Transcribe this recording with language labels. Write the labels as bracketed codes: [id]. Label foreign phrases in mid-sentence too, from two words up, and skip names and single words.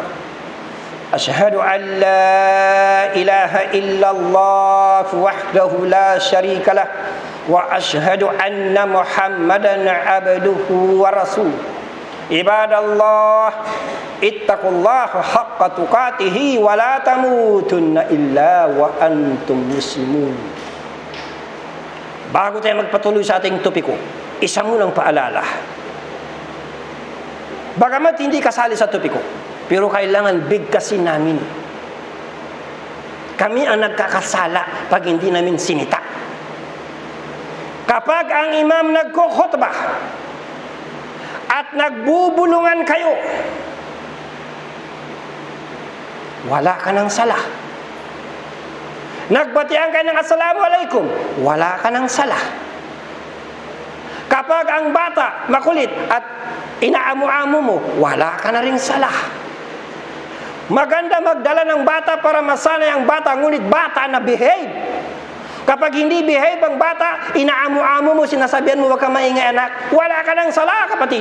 [ar] أشهد أن لا إله إلا الله وحده لا شريك له وأشهد أن محمدا عبده ورسوله. عباد الله اتقوا الله حق تقاته ولا تموتن إلا وأنتم مسلمون. [tl] Bago tayo magpatuloy sa ating topiko, isa munang paalala. Bagamat hindi kasali sa topiko, pero kailangan bigkasin namin. Kami ang nagkakasala pag hindi namin sinita. Kapag ang imam nagkukhutbah at nagbubulungan kayo, wala ka ng sala. Nagbatian kayo ng [ar] السلام عليكم, [tl] wala ka ng sala. Kapag ang bata makulit at inaamu-amu mo, wala ka na ring sala. Maganda magdala ng bata para masanay ang bata, ngunit bata na behave. Kapag hindi behave ang bata, inaamu-amu mo, sinasabihan mo, wag ka maingay anak, wala ka ng sala, kapatid.